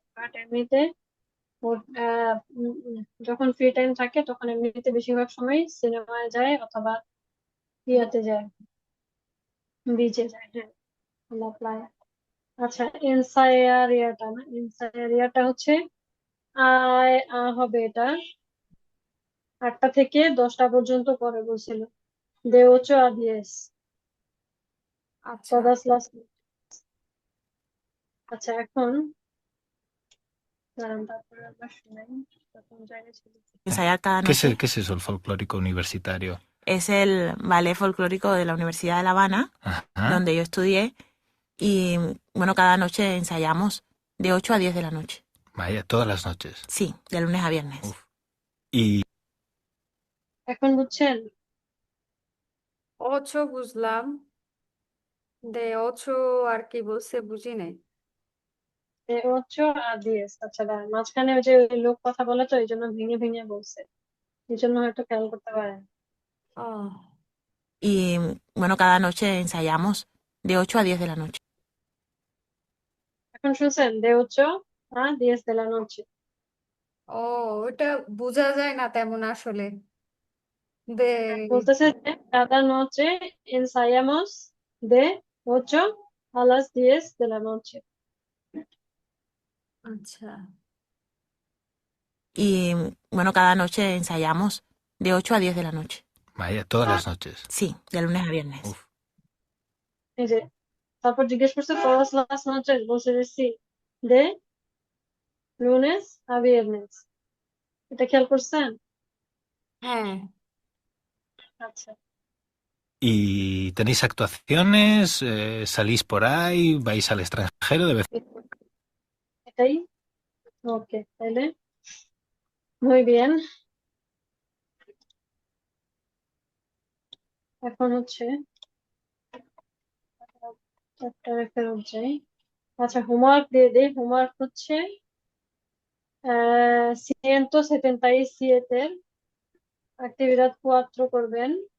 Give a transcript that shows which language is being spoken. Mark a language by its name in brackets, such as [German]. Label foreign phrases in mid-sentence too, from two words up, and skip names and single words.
[Bangla] বাট এমনিতে ওর যখন ফ্রি টাইম থাকে তখন এমনিতে বেশিরভাগ সময় সিনেমায় যায় অথবা ইয়াতে যায়, বিচে যায়। হ্যাঁ, আমরা প্রায়। আচ্ছা, এনসাইয়ারিয়াটা না, এনসাইয়ারিয়াটা হচ্ছে হবে এটা 8টা থেকে 10টা পর্যন্ত করে বলছিল। [Spanish] de 8 a 10 [Bangla] আচ্ছা, [Spanish] todas las। [Bangla] আচ্ছা, এখন দাঁড়ান, তারপরে আবার শুনাই, তখন জায়গায় ছিল। [Spanish] Ensayar cada ¿Qué es, noche. qué es eso, el folclórico universitario? Es el ballet folclórico de la Universidad de La Habana, Ajá. donde yo estudié, y bueno, cada noche ensayamos de 8 a 10 de la noche. Vaya, todas las noches. Sí, de lunes a viernes. Uf. Y [Bangla] এখন বুঝছেন? ওছো বুঝলাম, [Spanish] de ocho [Bangla] আর কি বলছে বুঝি নাই। [Spanish] de 8 a 10। [Bangla] আচ্ছা, দাঁড়ান, মাঝখানে ওই যে ওই লোক কথা বলে তো এই জন্য ভেঙে ভেঙে বলছে, এই জন্য হয়তো খেয়াল করতে পারেন। ও [Spanish] Y bueno, cada noche ensayamos de 8 a 10 de la noche. [Bangla] এখন শুনছেন? [Spanish] de 8 a 10 de la noche। [Bangla] ও ওটা বোঝা যায় না তেমন আসলে, দে বলতেছে যে [Spanish] cada noche ensayamos de 8 a las 10 de la noche। [Bangla] আচ্ছা, [Spanish] Y bueno, cada noche ensayamos de 8 a 10 de la noche. vaya, todas las noches. Sí, de lunes a viernes. Uf. [Bangla] এই যে তারপর জিজ্ঞেস করছে [Spanish] todas las noches, [Bangla] বলছে যে [Spanish] sí, de lunes a viernes। [Bangla] এটা খেয়াল করছেন? হ্যাঁ। আচ্ছা, [Spanish] ¿Y tenéis actuaciones? ¿Salís por ahí? ¿Vais al extranjero de vez? [Bangla] এটাই। ওকে, তাহলে [Spanish] muy bien। [Bangla] এখন হচ্ছে চ্যাপ্টারে ফেরত যাই। আচ্ছা, হোমওয়ার্ক দিয়ে দেই। হোমওয়ার্ক হচ্ছে 177 actividad 4 করবেন।